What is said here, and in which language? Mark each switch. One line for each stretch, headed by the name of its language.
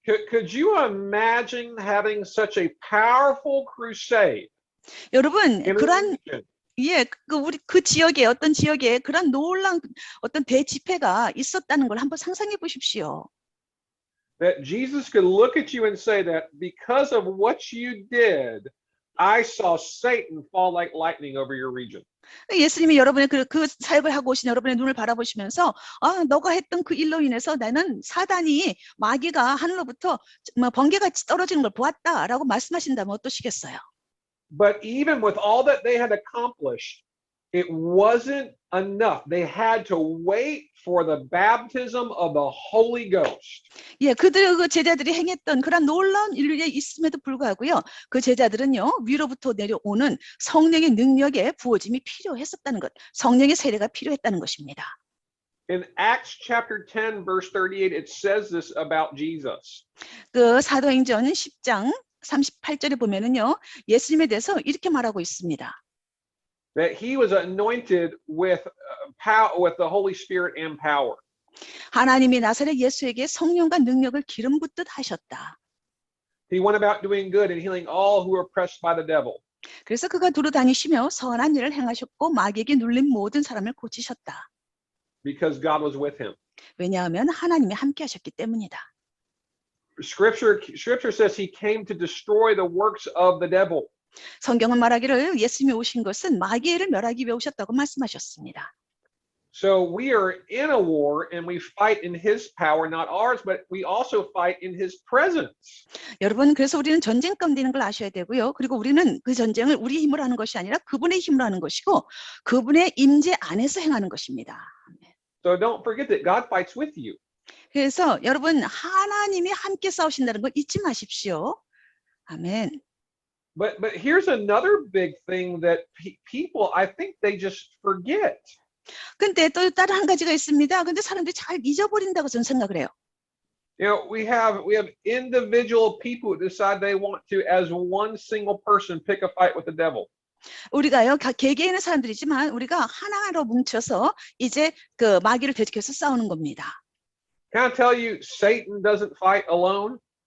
English: Could you imagine having such a powerful crusade?
Korean: 여러분, 그런 우리 그 지역에 어떤 지역에 그런 놀라운 어떤 대집회가 있었다는 걸 한번 상상해 보십시오.
English: That Jesus could look at you and say that because of what you did, I saw Satan fall like lightning over your region.
Korean: 예수님이 여러분의 그 사역을 하고 오신 여러분의 눈을 바라보시면서 너가 했던 그 일로 인해서 나는 사단이 마귀가 하늘로부터 번개같이 떨어지는 걸 보았다라고 말씀하신다면 어떠시겠어요?
English: But even with all that they had accomplished, it wasn't enough. They had to wait for the baptism of the Holy Ghost.
Korean: 예, 그 제자들이 행했던 그런 놀라운 일에 있음에도 불구하고요, 그 제자들은요, 위로부터 내려오는 성령의 능력의 부어짐이 필요했었다는 것, 성령의 세례가 필요했다는 것입니다.
English: In Acts chapter 10, verse 38, it says this about Jesus.
Korean: 그 사도행전 10장 38절에 보면은요, 예수님에 대해서 이렇게 말하고 있습니다.
English: That he was anointed with the Holy Spirit and power.
Korean: 하나님이 나사렛 예수에게 성령과 능력을 기름 붓듯 하셨다.
English: He went about doing good and healing all who were oppressed by the devil.
Korean: 그래서 그가 두루 다니시며 선한 일을 행하셨고 마귀에게 눌린 모든 사람을 고치셨다.
English: Because God was with him.
Korean: 왜냐하면 하나님이 함께 하셨기 때문이다.
English: Scripture says he came to destroy the works of the devil.
Korean: 성경은 말하기를 예수님이 오신 것은 마귀를 멸하기 위해 오셨다고 말씀하셨습니다.
English: So we are in a war and we fight in his power, not ours, but we also fight in his presence.
Korean: 여러분, 그래서 우리는 전쟁 가운데 있는 걸 아셔야 되고요. 그리고 우리는 그 전쟁을 우리 힘으로 하는 것이 아니라 그분의 힘으로 하는 것이고 그분의 임재 안에서 행하는 것입니다.
English: So don't forget that God fights with you.
Korean: 그래서 여러분, 하나님이 함께 싸우신다는 걸 잊지 마십시오. 아멘.
English: But here's another big thing that people, I think they just forget.
Korean: 근데 또 다른 한 가지가 있습니다. 근데 사람들이 잘 잊어버린다고 저는 생각을 해요.
English: You know, we have individual people who decide they want to, as one single person, pick a fight with the devil.
Korean: 우리가요, 개개인의 사람들이지만 우리가 하나로 뭉쳐서 이제 그 마귀를 대적해서 싸우는 겁니다.
English: Can I tell you, Satan doesn't fight alone?